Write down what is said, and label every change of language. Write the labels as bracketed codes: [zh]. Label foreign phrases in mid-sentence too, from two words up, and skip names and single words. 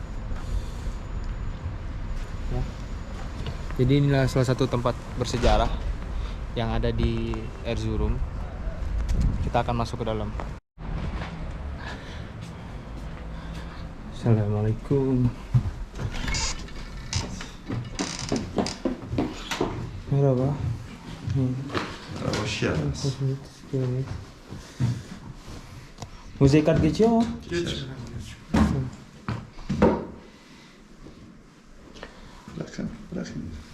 [id] Ya. Jadi inilah salah satu tempat bersejarah yang ada di Erzurum. Kita akan masuk ke dalam. Assalamualaikum. [tr] Merhaba. Hoş geldiniz. Müze kart geçiyor mu? Bırakın.